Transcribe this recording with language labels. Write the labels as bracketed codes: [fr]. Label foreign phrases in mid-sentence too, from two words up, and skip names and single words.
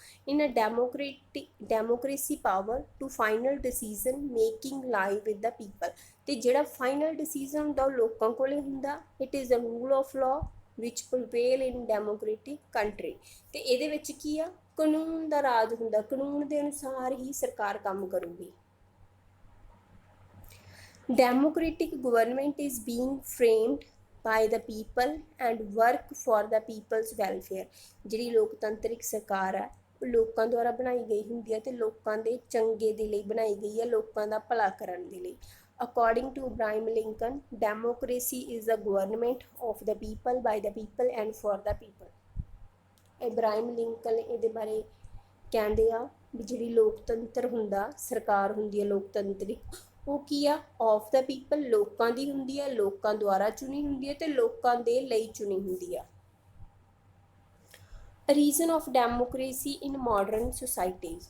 [en] in a democracy power to final decision making lie with the people. [pa] ਤੇ ਜਿਹੜਾ [en] final decision [pa] ਹੁੰਦਾ ਉਹ ਲੋਕਾਂ ਕੋਲੇ ਹੁੰਦਾ। [en] it is a rule of law which prevail in democratic country. [pa] ਤੇ ਇਹਦੇ ਵਿੱਚ ਕੀ ਆ, ਕਾਨੂੰਨ ਦਾ ਰਾਜ ਹੁੰਦਾ, ਕਾਨੂੰਨ ਦੇ ਅਨੁਸਾਰ ਹੀ ਸਰਕਾਰ ਕੰਮ ਕਰੂਗੀ। [en] Democratic government is being framed by the people and work for the people's welfare। [pa] ਜਿਹੜੀ ਲੋਕਤੰਤਰਿਕ ਸਰਕਾਰ ਹੈ ਉਹ ਲੋਕਾਂ ਦੁਆਰਾ ਬਣਾਈ ਗਈ ਹੁੰਦੀ ਹੈ ਤੇ ਲੋਕਾਂ ਦੇ ਚੰਗੇ ਦੇ ਲਈ ਬਣਾਈ ਗਈ ਹੈ, ਲੋਕਾਂ ਦਾ ਭਲਾ ਕਰਨ ਦੇ ਲਈ। [en] According to Abraham Lincoln, democracy is the government of the people, by the people and for the people। [pa] ਇਬਰਾਹਿਮ ਲਿੰਕਨ ਇਹਦੇ ਬਾਰੇ ਕਹਿੰਦੇ ਆ ਵੀ ਜਿਹੜੀ ਲੋਕਤੰਤਰ ਹੁੰਦਾ, ਸਰਕਾਰ ਹੁੰਦੀ ਹੈ ਲੋਕਤੰਤਰਿਕ, ਉਹ ਕੀ ਆ, [en] of the people, [pa] ਲੋਕਾਂ ਦੀ ਹੁੰਦੀ ਹੈ, ਲੋਕਾਂ ਦੁਆਰਾ ਚੁਣੀ ਹੁੰਦੀ ਹੈ ਤੇ ਲੋਕਾਂ ਦੇ ਲਈ ਚੁਣੀ ਹੁੰਦੀ ਆ। [en] reason of democracy in modern societies.